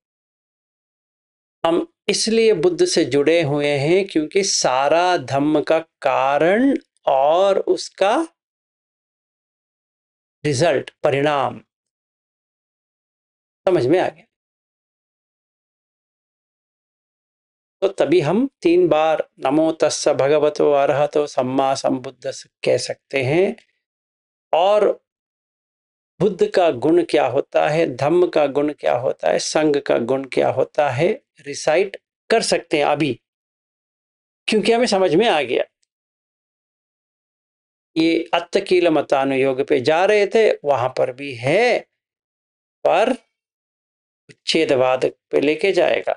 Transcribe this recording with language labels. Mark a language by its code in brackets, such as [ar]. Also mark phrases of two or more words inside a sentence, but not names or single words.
[hi] हम इसलिए बुद्ध से जुड़े हुए हैं क्योंकि सारा धम्म का कारण और उसका रिजल्ट, परिणाम समझ में आ गया। [pi] तो तभी हम 3 बार नमो तस्स भगवतो अरहतो सम्मा संबुद्धस्स कह सकते हैं। [hi] और बुद्ध का गुण क्या होता है, धम्म का गुण क्या होता है, संघ का गुण क्या होता है, रिसाइट कर सकते हैं अभी, क्योंकि हमें समझ में आ गया। ये अत्तकील मतानुयोग पे जा रहे थे, वहां पर भी है, पर उच्छेदवाद पे लेके जाएगा।